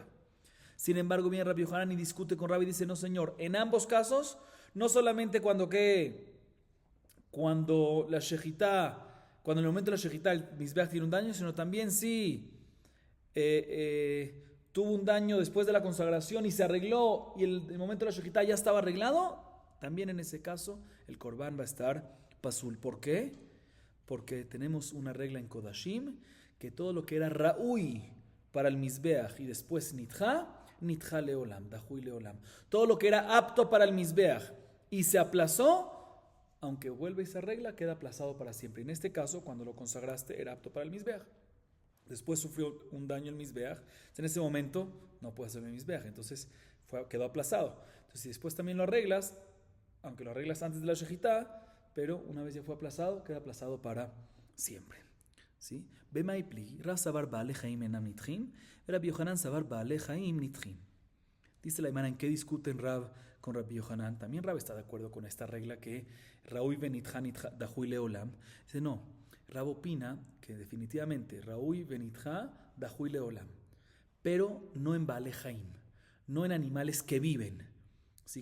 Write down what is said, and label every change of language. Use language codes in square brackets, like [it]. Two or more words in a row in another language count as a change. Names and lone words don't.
[es] Sin embargo, viene Rabbi Yohanan y discute con Rav y dice, no señor, en ambos casos, no solamente cuando la shejitá, cuando en el momento de la shejitá el Mizbeach tiene un daño, sino también si tuvo un daño después de la consagración y se arregló y el momento de la shejitá ya estaba arreglado, también en ese caso el korban va a estar pasul. ¿Por qué? Porque tenemos una regla en Kodashim que todo lo que era ra'ui para el Mizbeach y después [he] נדחה לעולם, דחוי לעולם. [es] Todo lo que era apto para el Mizbeach y se aplazó, aunque vuelve y se arregla, queda aplazado para siempre. En este caso, cuando lo consagraste, era apto para el Mizbeach. Después sufrió un daño el Mizbeach. En ese momento no puede hacer el Mizbeach. Entonces quedó aplazado. Entonces, si después también lo arreglas, aunque lo arreglas antes de la shejitá, pero una vez ya fue aplazado, queda aplazado para siempre. ¿Sí? [arc] במאי פליגי, רב סבר בעלי חיים אינם נדחים, רבי יוחנן סבר בעלי חיים נדחים. [es] Dice la Imana, ¿en qué discuten Rav con Rabbi Yohanan? También Rav está de acuerdo con esta regla que [he] ראוי ונדחה דחוי לעולם. [es] Dice, no, Rav opina que definitivamente [he] ראוי ונדחה דחוי לעולם, [es] pero no en [he] בעלי חיים, [es] no en animales que viven, ¿sí?